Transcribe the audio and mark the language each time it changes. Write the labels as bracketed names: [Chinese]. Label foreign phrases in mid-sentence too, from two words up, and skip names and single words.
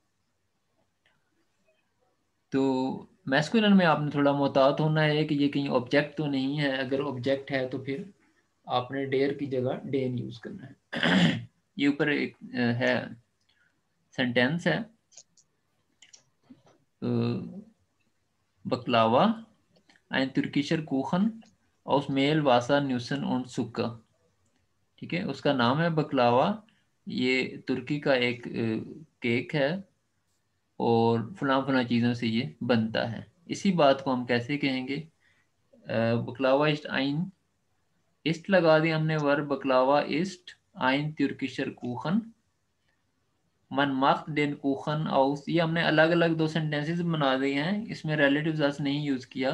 [Hindi] तो मैस्कुलिन में आपने थोड़ा मोहतात होना है कि ये कहीं ऑब्जेक्ट तो नहीं है, अगर ऑब्जेक्ट है तो फिर आपने डेयर की जगह डेन यूज़ करना है। ये ऊपर एक है सेंटेंस है, बकलावा [German] ein türkischer Kuchen aus Mehl, Wasser, Nüssen und Zucker। [Hindi] ठीक है, उसका नाम है बकलावा, ये तुर्की का एक केक है और फलां फलां चीज़ों से ये बनता है। इसी बात को हम कैसे कहेंगे, [German] Baklava ist ein, [Hindi] इस्ट लगा दिया हमने वर्ब [German] Baklava ist ein türkischer Kuchen, man macht den Kuchen aus, [Hindi] ये हमने अलग अलग दो सेंटेंसेस बना दिए हैं, इसमें [German] Relativ Satz [Hindi] नहीं यूज़ किया।